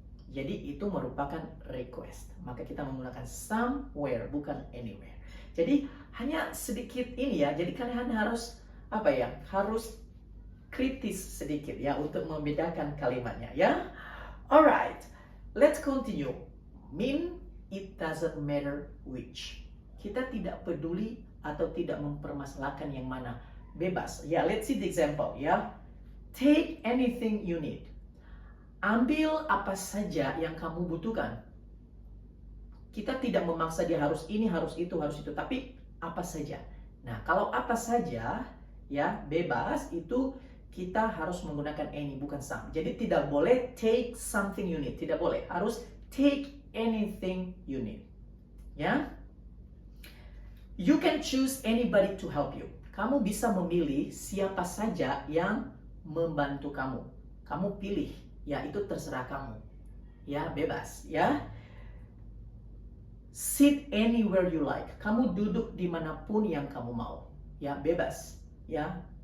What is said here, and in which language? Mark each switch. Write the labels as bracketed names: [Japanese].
[Indonesian] Jadi itu merupakan request. Maka kita menggunakan somewhere bukan anywhere. Jadi hanya sedikit ini ya. Jadi kalian harus harus kritis sedikit ya untuk membedakan kalimatnya ya. [English] Alright, let's continue. Mean it doesn't matter which. [Indonesian] Kita tidak peduli atau tidak mempermasalahkan yang mana. Bebas. [English] Ya, let's see the example ya. Take anything you need. [Indonesian] Ambil apa saja yang kamu butuhkan. Kita tidak memaksa dia harus ini, harus itu, tapi apa saja. Nah, kalau apa saja ya bebas itu kita harus menggunakan any bukan some. Jadi tidak boleh [English] take something you need, [Indonesian] tidak boleh. [English] Harus take anything you need. Ya. You can choose anybody to help you. [Indonesian] Kamu bisa memilih siapa saja yang membantu kamu. Kamu pilih. Ya, itu terserah kamu. Ya, bebas. Ya. [English] Sit anywhere you like. [Indonesian] Kamu duduk dimanapun yang kamu mau. Ya, bebas. Ya.